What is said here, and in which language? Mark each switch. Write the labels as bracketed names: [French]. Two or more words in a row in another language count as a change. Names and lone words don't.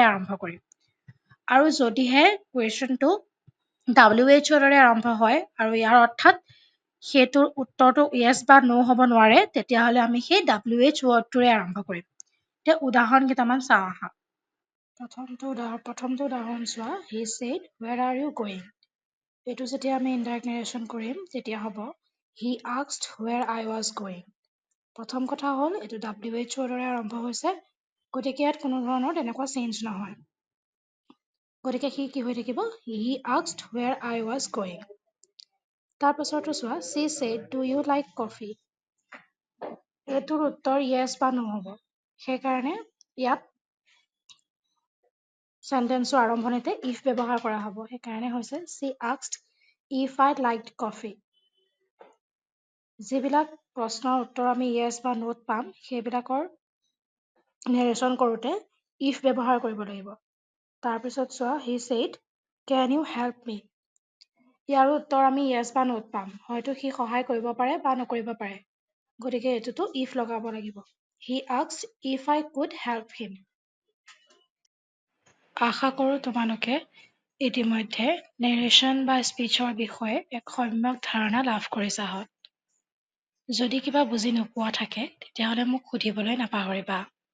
[Assamese] আৰম্ভ কৰিম আৰু যদিহে কুৱেশ্যনটো WHO দৰে আৰম্ভ হয় আৰু ইয়াৰ অৰ্থাৎ সেইটোৰ উত্তৰটো yes বা no হ'ব নোৱাৰে তেতিয়াহ'লে আমি সেই WH ৱৰ্ডটোৰে আৰম্ভ কৰিম এতিয়া উদাহৰণ কেইটামান চাওঁ আহা প্ৰথমটো উদাহৰণ চোৱা [English] he said where are you going [Assamese] এইটো যেতিয়া আমি [English] indirect narration [Assamese] কৰিম তেতিয়া হ'ব [English] he asked where I was going [Assamese] প্ৰথম কথা হ'ল এইটো WHO দৰে আৰম্ভ হৈছে গতিকে ইয়াত কোনো ধৰণৰ তেনেকুৱা চেঞ্জ নহয় গতিকে সি কি হৈ থাকিব [English] he asked where I was going [Assamese] তাৰপিছৰটো চোৱা [English] she said do you like coffee [Assamese] এইটোৰ উত্তৰ yes বা no হ'ব সেইকাৰণে ইয়াত সেন্টেন্সৰ আৰম্ভণিতে if ব্যৱহাৰ কৰা হ'ব সেইকাৰণে হৈছে [English] she asked if I liked coffee [Assamese] যিবিলাক প্ৰশ্নৰ উত্তৰ আমি yes বা no পাম সেইবিলাকৰ নেৰেশ্যন কৰোতে if ব্যৱহাৰ কৰিব লাগিব তাৰপিছত চোৱা [English] he said can you help me [Assamese] ইয়াৰ উত্তৰ আমি yes বা no পাম হয়তো সি সহায় কৰিব পাৰে বা নকৰিব পাৰে গতিকে এটোটো if লগাব লাগিব [English] he asked if I could help him [Assamese] আশা কৰো তোমালোকে ইতিমধ্যে নেৰেশ্যন বা স্পিচৰ বিষয়ে এক সম্যক ধাৰণা লাভ কৰিছা হয় যদি কিবা বুজি নোপোৱা থাকে তেতিয়াহ'লে মোক সুধিবলৈ নাপাহৰিবা